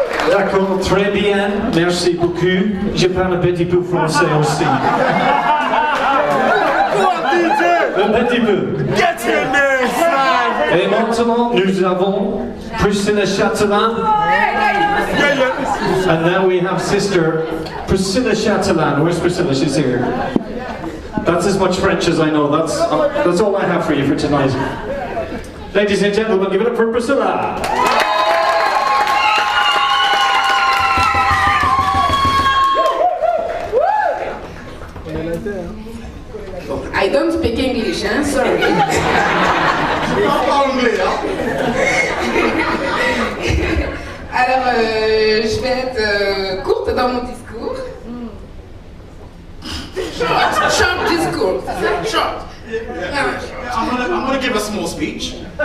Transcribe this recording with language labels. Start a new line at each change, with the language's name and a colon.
French: D'accord, très bien, merci beaucoup. Je parle un petit peu français aussi. Un petit peu. Et maintenant, nous avons Priscilla Chatelain.
English: And now we have sister Priscilla Chatelain. Where's Priscilla? She's here. That's as much French as I know. That's all I have for you for tonight. Ladies and gentlemen, give it up for Priscilla. I don't speak English, hein? Sorry.
French: Alors, je vais être courte dans mon discours. Short discours, c'est ça? Short.
English: I'm gonna give a small speech.